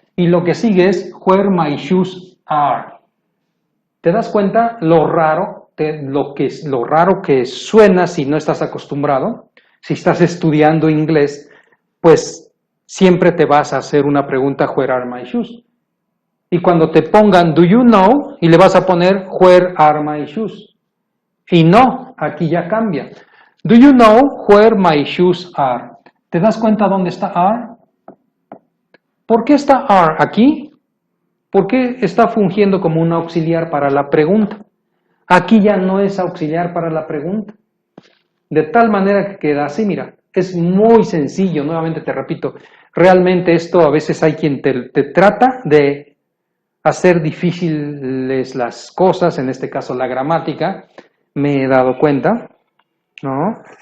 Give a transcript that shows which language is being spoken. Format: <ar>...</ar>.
<es>Y lo que sigue es</es> <en>where my shoes are.</en> <es>¿Te das cuenta lo raro que suena si no estás acostumbrado? Si estás estudiando inglés, pues siempre te vas a hacer una pregunta,</es> <en>where are my shoes?</en> <es>Y cuando te pongan,</es> <en>do you know?</en> <es>Y le vas a poner,</es> <en>where are my shoes?</en> <es>Y no, aquí ya cambia.</es> <en>Do you know where my shoes are?</en> <es>¿Te das cuenta dónde está are? ¿Por qué está are aquí? ¿Por qué está fungiendo como un auxiliar para la pregunta? Aquí ya no es auxiliar para la pregunta. De tal manera que queda así, mira. Es muy sencillo, nuevamente te repito. Realmente esto a veces hay quien te trata de hacer difíciles las cosas, en este caso la gramática, me he dado cuenta, ¿no?</es>